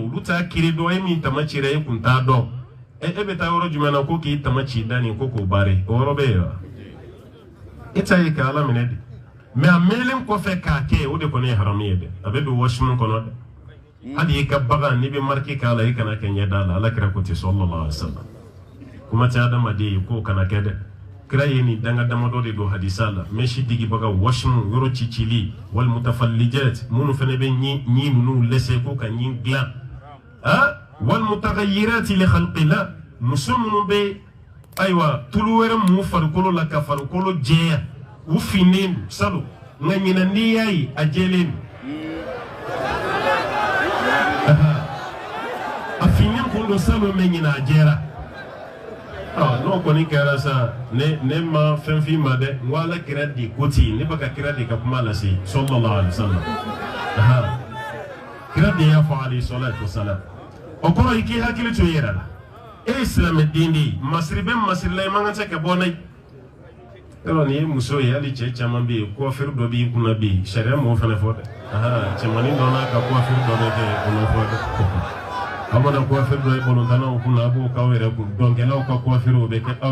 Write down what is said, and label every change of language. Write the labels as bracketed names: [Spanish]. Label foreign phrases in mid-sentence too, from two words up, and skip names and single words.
[Bambara] olu t'a kiri dɔn e min tamacira e kun t'a dɔn e bɛ taa yɔrɔ jumɛn na ko k'i tamaci da nin ko k'o baare o yɔrɔ bɛ yen wa e t'a ye ka ala minɛ de mais a mɛnlen kɔfɛ k'a kɛ o de kɔni ye haramu ye dɛ a bɛ don washroom kɔnɔ dɛ hali i ka bagan n'i bɛ marque k'a la i kana kɛ ɲɛda la ala kira ko ten [Arabic] صلى الله عليه وسلم [Bambara] kuma tɛ adamaden ye k'o kana kɛ dɛ kira ye nin danga damadɔ de don hadisa la mɛsi digibaga washroom yɔrɔ cicili [Arabic] والمتفلجات [Bambara] minnu fana bɛ ɲi ninnu lɛsɛ ko ka ɲi dilan [Arabic] والمغيرات لخلق الله [Bambara] muso minnu bɛ ayiwa tulu wɛrɛ mun farikolo la ka farikolo jɛya u finnen don sabu nka ɲinan n'i y'a ye a jɛlen don a finnen kun don sabu mɛ ɲinan a jɛra n'o kɔni kɛra sa ne ma fɛn f'i ma dɛ n ko ala kira di ko ten ne bɛ ka kira de ka kuma lase [Arabic] صلى الله عليه وسلم [Bambara] kira de y'a fɔ [Arabic] عليه الصلاة والسلام [Bambara] o kɔrɔ i k'i hakili to i yɛrɛ la e ye silamɛden de ye masiri bɛ masiri la i man kan tɛ ka bɔ n'a ye yɔrɔ nin ye muso ye hali cɛ caman bɛ yen coiffure dɔ b'i kunna bi sariya m'o fana fɔ dɛ cɛmanin dɔ n'a ka coiffure dɔ bɛ kɛ o ma fɔ dɛ aw mana coiffure dɔ ye balontannaw kunna a b'o k'aw yɛrɛ kun dɔnkɛlaw ka coiffure o bɛ kɛ aw